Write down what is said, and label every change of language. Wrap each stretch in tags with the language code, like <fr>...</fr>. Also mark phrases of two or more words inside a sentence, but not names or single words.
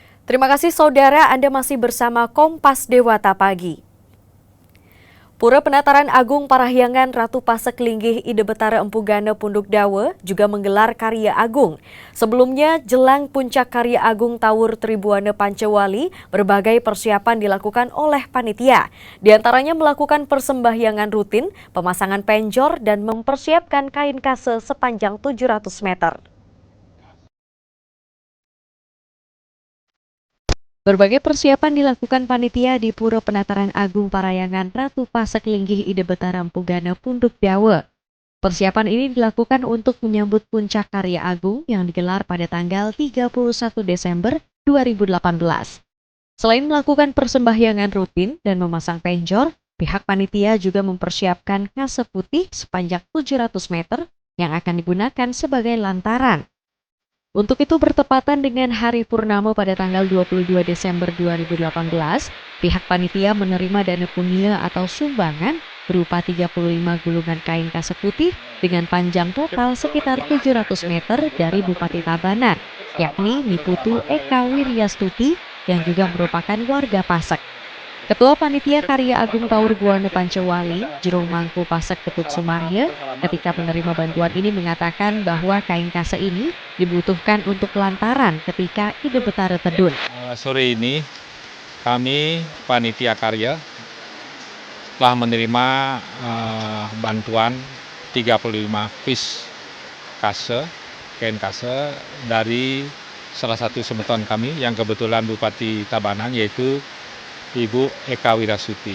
<id>Terima kasih saudara, Anda masih bersama Kompas Dewata Pagi. Pura Penataran Agung Parahyangan Ratu Pasek Linggih Ide Betara Empu Gana Punduk Dawa juga menggelar Karya Agung. Sebelumnya, jelang puncak Karya Agung Tawur Tribuana Pancawali, berbagai persiapan dilakukan oleh panitia. Di antaranya melakukan persembahyangan rutin, pemasangan penjor, dan mempersiapkan kain kase sepanjang 700 meter. Berbagai persiapan dilakukan panitia di Pura Penataran Agung Parahyangan Ratu Pasek Linggih Ide Betara Empu Gana Punduk Dawa. Persiapan ini dilakukan untuk menyambut puncak Karya Agung yang digelar pada tanggal 31 Desember 2018. Selain melakukan persembahyangan rutin dan memasang penjor, pihak panitia juga mempersiapkan kase putih sepanjang 700 meter yang akan digunakan sebagai lantaran. Untuk itu bertepatan dengan hari purnama pada tanggal 22 Desember 2018, pihak panitia menerima dana punya atau sumbangan berupa 35 gulungan kain kase putih dengan panjang total sekitar 700 meter dari Bupati Tabanan, yakni Niputu Eka Wiryastuti yang juga merupakan warga Pasek. Ketua Panitia Karya Agung Tawur Buana Pancawali, Jero Mangku Pasek Ketut Sumarya, ketika menerima bantuan ini mengatakan bahwa kain kase ini dibutuhkan untuk lantaran ketika Ide Betara Tedun. Sore ini kami Panitia Karya telah menerima bantuan 35 piece kase, kain kase dari salah satu semeton kami yang kebetulan Bupati Tabanan, yaitu Ibu Eka Wiryastuti.</id>